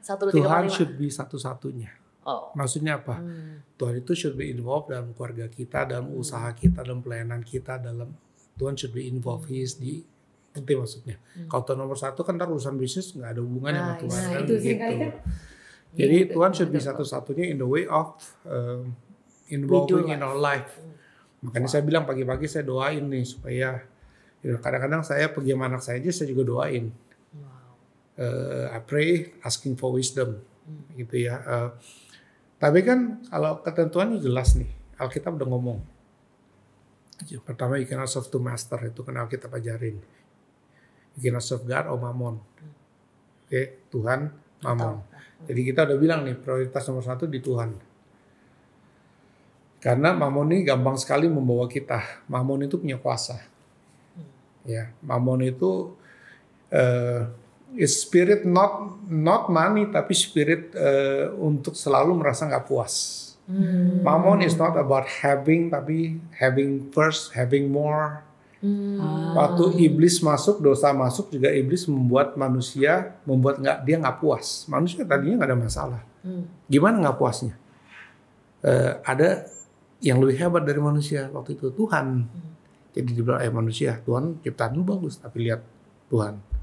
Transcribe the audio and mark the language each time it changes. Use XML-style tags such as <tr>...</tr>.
<en>1, 2, 3, 4, 5.</en> <id>Tuhan</id> <en>should be</en> <id>satu-satunya. Oh. Maksudnya apa? Tuhan itu</id> <en>should be involved</en> <id>dalam keluarga kita, dalam usaha kita, dalam pelayanan kita, Tuhan should be involved.</id> <en>He is the</en> <id>penting maksudnya. Kalau Tuhan nomor 1 kan ntar urusan bisnis nggak ada hubungannya sama Tuhan. Kan itu sih gitu. kali kan. Jadi Gitu, Tuhan</id> <en>should be</en> <id>satu-satunya</id> <en>in the way of involving in our life.</en> <id>Makanya saya bilang pagi-pagi saya doain nih supaya kadang-kadang saya pergi sama anak saya aja saya juga doain.</id> <en>I pray asking for wisdom</en> <id>gitu ya. Tapi kan kalau ketentuannya jelas nih, Alkitab udah ngomong. Pertama</id> <en>you cannot serve two master,</en> <id>itu kan Alkitab ajarin.</id> <en>You cannot serve God or Mammon.</en> <id>Oke, Tuhan, Mammon. Jadi kita udah bilang nih prioritas nomor 1 di Tuhan. Karena Mammon ini gampang sekali membawa kita. Mammon itu punya kuasa. Ya, Mammon itu</id> <en>is spirit not money</en> <id>tapi spirit untuk selalu merasa nggak puas.</id> <en>Mammon is not about having</en> <id>tapi</id> <en>having first, having more,</en> <id>Waktu iblis masuk, dosa masuk juga iblis membuat manusia, dia nggak puas. Manusia tadinya nggak ada masalah. Gimana nggak puasnya? Ada yang lebih hebat dari manusia waktu itu, Tuhan. Jadi dibilang manusia, Tuhan ciptaan lu bagus, tapi lihat Tuhan.</id>